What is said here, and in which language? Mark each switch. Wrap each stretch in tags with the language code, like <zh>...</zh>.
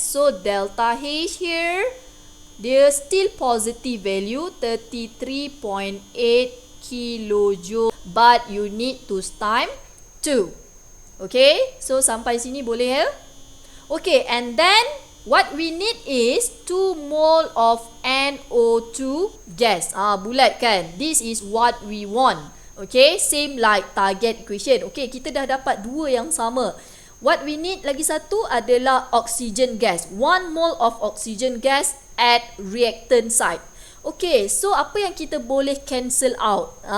<en>So delta H here, dia still positive value 33.8 kilojoule, but you need to times 2.</en> <ms>Okay, so sampai sini boleh ya?</ms> <en>Okay, and then what we need is 2 mole of NO2 gas.</en> <ms>Bulat kan?</ms> <en>This is what we want. Okay, same like target equation.</en> <ms>Okay, kita dah dapat dua yang sama.</ms> <en>What we need</en> <ms>lagi satu adalah oxygen gas.</ms> <en>1 mole of oxygen gas at reactant site.</en> <ms>Okay, so apa yang kita boleh</ms> <en>cancel out?</en>